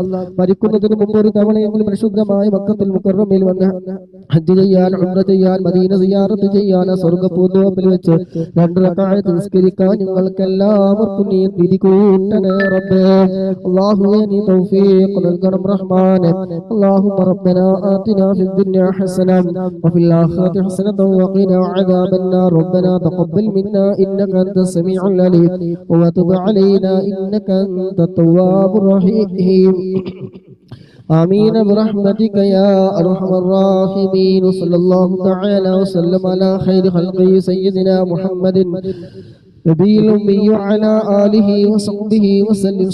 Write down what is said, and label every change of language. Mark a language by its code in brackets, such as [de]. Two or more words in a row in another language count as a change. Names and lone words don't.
[ml] മരിക്കുന്നതിന് മുമ്പ് ഒരു തവണയെങ്കിലും പരിശുദ്ധമായ മക്കത്തുൽ മുകറമിൽ വന്ന് ഹജ്ജ് ചെയ്യാൻ, ഉംറ ചെയ്യാൻ, മദീന സിയാറത്ത് ചെയ്യാൻ, സ്വർഗ്ഗപൂന്തോപ്പിൽ വെച്ച് 2 റക്അത്ത് നിസ്കരിക്കാൻ നിങ്ങൾക്ക് എല്ലാവർക്കും നീ വിധി കൂട്ടണേ റബ്ബേ. അല്ലാഹുവേ, നീ തൗഫീഖ് നൽകണം റഹ്മാനെ. [ar] اللهم ربنا آتنا في الدنيا حسنة وفي الآخرة حسنة وقنا عذاب النار. ربنا تقبل منا إنك أنت السميع العليم وتب علينا إنك أنت التواب الرحيم. آمين برحمتك يا أرحم الراحمين. صلى الله تعالى وسلم على خير خلقه سيدنا محمد نبي الأمي وعلى آله وصحبه وسلم.